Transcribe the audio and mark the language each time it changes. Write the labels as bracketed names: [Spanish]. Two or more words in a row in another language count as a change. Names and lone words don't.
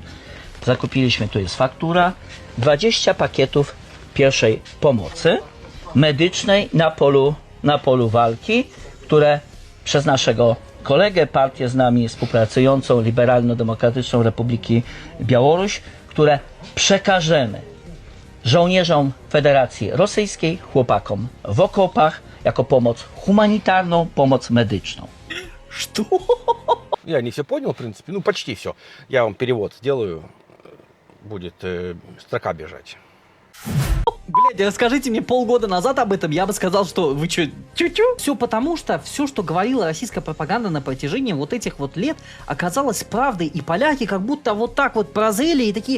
[Polish] Zakupiliśmy, tu jest faktura, 20 pakietów pierwszej pomocy medycznej na polu walki, które przez naszego kolegę, partię z nami współpracującą, Liberalno-Demokratyczną Republiki Białoruś, które przekażemy żołnierzom Federacji Rosyjskiej, chłopakom w okopach, jako pomoc humanitarną, pomoc medyczną. [Russian] Что? Я не все понял, в принципе. Ну, почти все. Я вам перевод сделаю. Будет строка бежать. Блядь, расскажите мне полгода назад об этом, я бы сказал, что вы чё, тю-тю? Все потому, что все, что говорила российская пропаганда на протяжении вот этих вот лет, оказалось правдой, и поляки как будто вот так вот прозрели и такие...